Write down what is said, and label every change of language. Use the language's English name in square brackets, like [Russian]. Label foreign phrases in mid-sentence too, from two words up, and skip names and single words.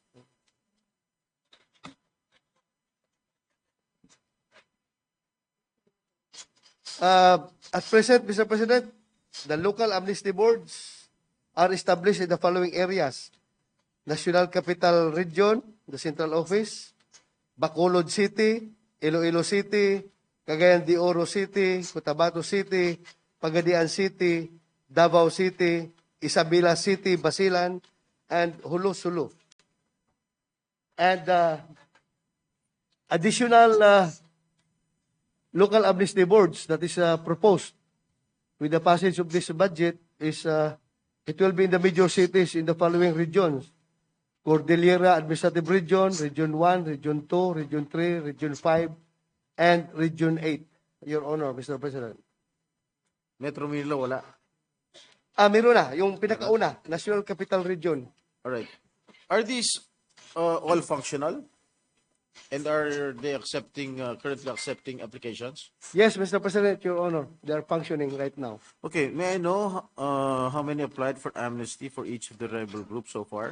[English] At present, Mr. President, the local amnesty boards are established in the following areas: National Capital Region, the central office; Bacolod City, Iloilo City, Cagayan de Oro City, Cotabato City, Pagadian City, Davao City, Isabela City, Basilan, and Hulu-Sulu. And additional local amnesty boards that is proposed with the passage of this budget is it will be in the major cities in the following regions: Cordillera Administrative Region, Region 1, Region 2, Region 3, Region 5, and Region 8. Your Honor, Mr. President. [Filipino] Metro Manila, wala. Meron na, yung pinakauna, [English] National Capital Region. All right. Are these all functional? And are they currently accepting applications? Yes, Mr. President, Your Honor, they are functioning right now. Okay, may I know how many applied for amnesty for each of the rebel groups so far?